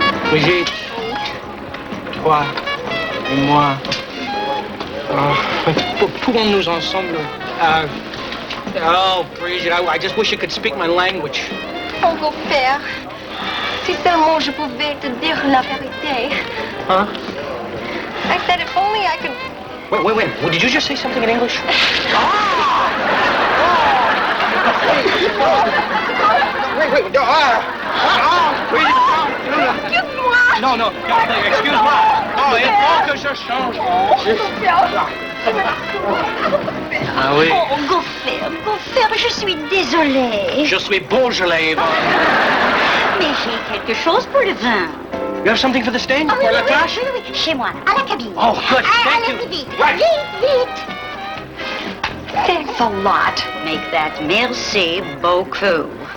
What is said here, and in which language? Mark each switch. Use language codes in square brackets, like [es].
[fr] Brigitte, toi et moi, pouvons-nous ensemble? [en] Oh, Brigitte, I just wish you could speak my language. [fr] Oh, beau-père, si seulement je pouvais te dire la vérité. Huh? [en] I said if only I could... Wait. Well, did you just say something in English? Wait. [fr] No, excuse-moi. Non, il faut que je change. Ah oui. Oh, Gauffer, je suis désolée. Je suis Beaujolais, Yvonne. Mais j'ai quelque chose pour le vin. [en] You have something for the stage? Oh, For [fr] la tâche? oui, chez moi, à la cabine. [en] Oh, good, thank you. [fr] Allez, vite, [en] Right. [fr] vite. [en] Thanks a lot. Make that [fr] merci beaucoup.